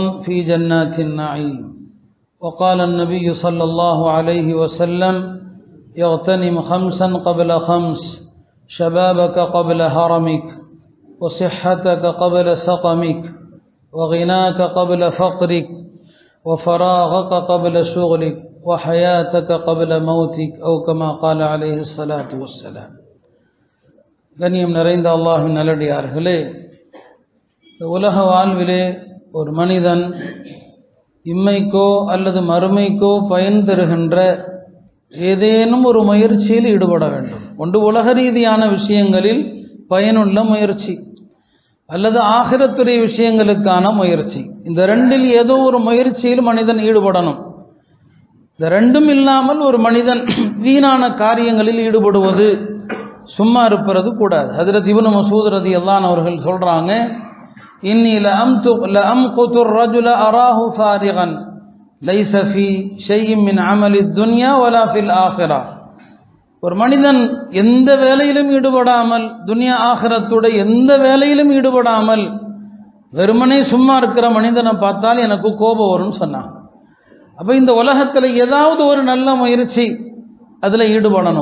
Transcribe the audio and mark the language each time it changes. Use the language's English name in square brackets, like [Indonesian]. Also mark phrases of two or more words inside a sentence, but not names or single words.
[Arabic] في جنات النعيم وقال النبي صلى الله عليه وسلم يغتنم خمسا قبل خمس شبابك قبل هرمك وصحتك قبل سقمك وغناك قبل فقرك وفراغك قبل شغلك وحياتك قبل موتك أو كما قال عليه الصلاة والسلام. [Tamil] கண்ணியம் நிறைந்த அல்லாஹ்வின் நல்லடியார்களே, உலக வாழ்விலே ஒரு மனிதன் இம்மைக்கோ அல்லது மறுமைக்கோ பயன் தருகின்ற ஏதேனும் ஒரு முயற்சியில் ஈடுபட வேண்டும். ஒன்று உலக ரீதியான விஷயங்களில் பயனுள்ள முயற்சி அல்லது ஆகிரத்துடைய விஷயங்களுக்கான முயற்சி. இந்த ரெண்டில் ஏதோ ஒரு முயற்சியில் மனிதன் ஈடுபடணும். இந்த ரெண்டும் இல்லாமல் ஒரு மனிதன் வீணான காரியங்களில் ஈடுபடுவது, சும்மா இருப்பது கூடாது. ஹஜ்ரத் இப்னு மஸ்ஊத் [Arabic] رضي الله عنه [Tamil] அவர்கள் சொல்றாங்க, [Arabic] إني لأمقت الرجل أراه فارغا ليس في شيء من عمل الدنيا ولا في الآخرة. [Tamil] ஒரு மனிதன் எந்த வேலையிலும் ஈடுபடாமல், துன்யா ஆகிரத்துடைய எந்த வேலையிலும் ஈடுபடாமல் வெறுமனே சும்மா இருக்கிற மனிதனை பார்த்தால் எனக்கு கோபம் வரும்னு சொன்னான். அப்போ இந்த உலகத்தில் ஏதாவது ஒரு நல்ல முயற்சி அதில் ஈடுபடணும்.